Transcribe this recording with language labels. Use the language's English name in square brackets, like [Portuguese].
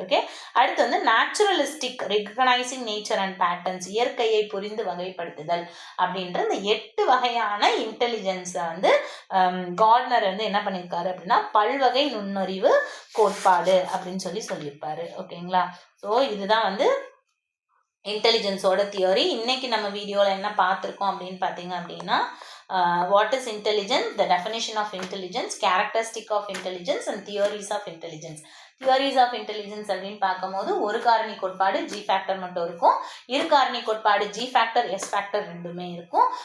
[Tamil] Okay, அடுத்து வந்து naturalistic, recognising nature and patterns, இயற்கையை புரிந்து வகைப்படுத்துதல் அப்படின்ற இந்த 8 வகையான இன்டெலிஜென்ஸை வந்து கார்ட்னர் வந்து என்ன பண்ணியிருக்காரு அப்படின்னா பல்வகை நுண்ணறிவு கோட்பாடு அப்படின்னு சொல்லியிருப்பாரு. ஓகேங்களா. ஸோ இதுதான் வந்து இன்டெலிஜென்ஸோட தியரி. இன்னைக்கு நம்ம வீடியோவில் என்ன பார்த்துருக்கோம் அப்படின்னு பார்த்தீங்க அப்படின்னா, [English] what is intelligence, the definition of intelligence, characteristic of intelligence and theories of intelligence. [Tamil] Theories of intelligence அப்படின்னு பார்க்கும்போது ஒரு காரணி கோட்பாடு ஜி ஃபேக்டர் மட்டும் இருக்கும், இரு காரணி கோட்பாடு ஜி ஃபேக்டர் எஸ் ஃபேக்டர் ரெண்டுமே இருக்கும்.